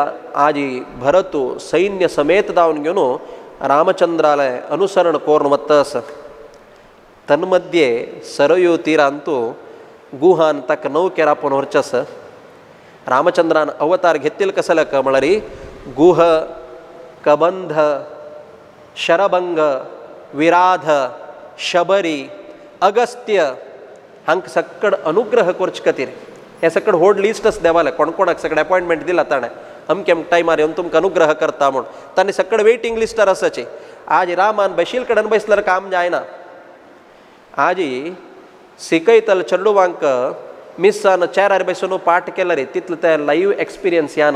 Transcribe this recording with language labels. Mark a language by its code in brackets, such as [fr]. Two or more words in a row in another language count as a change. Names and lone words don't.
[kok] आज भरतू सैन्य समेत जावन घेवन रामचंद्राले अनुसरण करून वता आसा. तन्मध्ये सरयू तीरांतू गुहान ताका नौकेर आपोवन व्हरचें आसा. रामचंद्रान अवतार घेतिल्लो कसले का म्हळ्यार गुह, कबंध, शरभंग, विराध, शबरी, अगस्त्य हांकां सकड अनुग्रह करचे खातीर हे सकड व्हड लिस्ट आसा देवाले. कोण कोणाक सकड अपॉयंटमेंट दिला ताणें अमके टायमार येवन तुमकां अनुग्रह करता म्हूण. तांणी सकड [en] waiting listar [kok] आसाची. आज रामान बशील कडेन बसल्यार काम जायना. आज सिकयतल चेडूवांक मिस्सान चेरार बसून पाठ केल्यार तितलें ते [en] live experience [kok] येना.